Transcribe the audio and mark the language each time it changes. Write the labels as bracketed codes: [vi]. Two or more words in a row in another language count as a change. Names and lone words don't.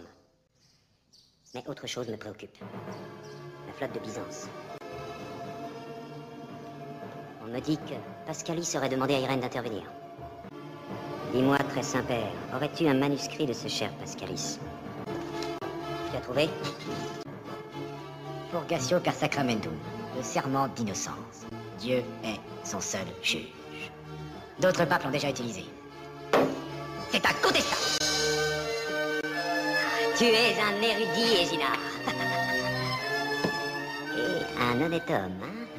[fr] Mais autre chose me préoccupe. La flotte de Byzance. On me dit que Pascalis aurait demandé à Irène d'intervenir. Dis-moi, très Saint-Père, aurais-tu un manuscrit de ce cher Pascalis? Tu as trouvé? [la] Purgatio per sacramentum, [fr] le serment d'innocence. Dieu est son seul juge. D'autres papes l'ont déjà utilisé. C'est incontestable. Tu es un érudit, Égina. Et un honnête homme, hein?